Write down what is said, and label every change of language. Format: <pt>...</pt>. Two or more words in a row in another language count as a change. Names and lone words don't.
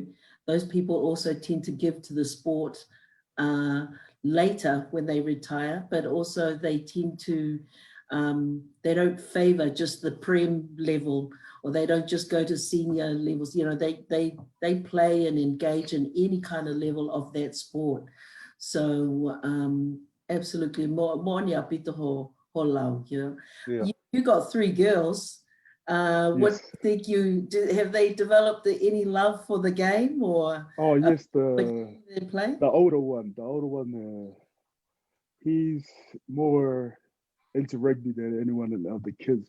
<en>Those people also tend to give to the sport later when they retire, but also they tend to, they don't favor just the prem level, or they don't just go to senior levels. They play and engage in any kind of level of that sport. So absolutely,</en> <to>mo'onia pito ho lau,</to> <en>You got 3 girls. What think have they developed any love for the game, or? Oh yes, they play? The older one, he's more into rugby than anyone of the kids.</en>